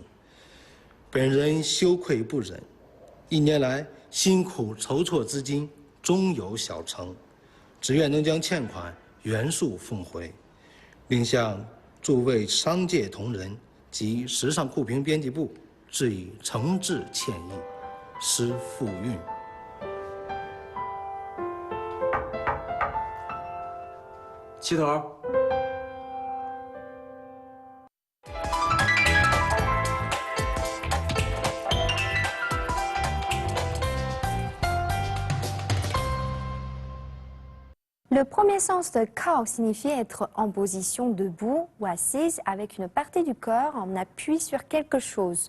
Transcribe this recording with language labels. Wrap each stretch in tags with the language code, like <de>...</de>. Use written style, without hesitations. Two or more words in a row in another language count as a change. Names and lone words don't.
<zh>本人羞愧不忍，1年来辛苦筹措资金，终有小成，只愿能将欠款原数奉回，另向诸位商界同仁及时尚酷评编辑部致以诚挚歉意。施富运。齐头。</zh> <fr>Le premier sens de kao signifie être en position debout ou assise avec une partie du corps en appui sur quelque chose.</fr>